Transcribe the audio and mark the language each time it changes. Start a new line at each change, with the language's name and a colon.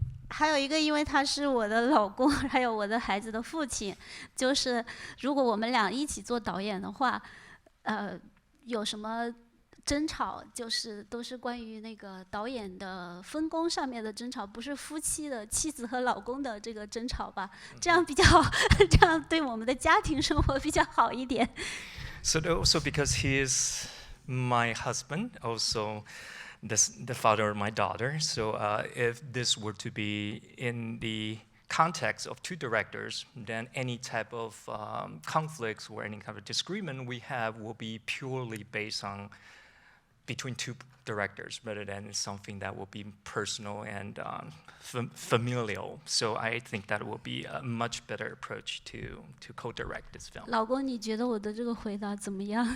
Chinese: 还有一个，因为他是我的老公，还有我的孩子的父亲，就是如果我们俩一起做导演的话，有什么争吵，就是都是关于那个导演的分工上面的争吵，不是夫妻的妻子和老公的这个争吵吧？这样比较，这样对我们的家庭生活比较好一点。
English: So also because he is my husband, also the father of my daughter. So if this were to be in the context of 2 directors, then any type of conflicts or any kind of disagreement we have will be purely based on between 2 directors, rather than something that will be personal and familial. So I think that will be a much better approach to co-direct this film.
Chinese: 老公，你觉得我的这个回答怎么样？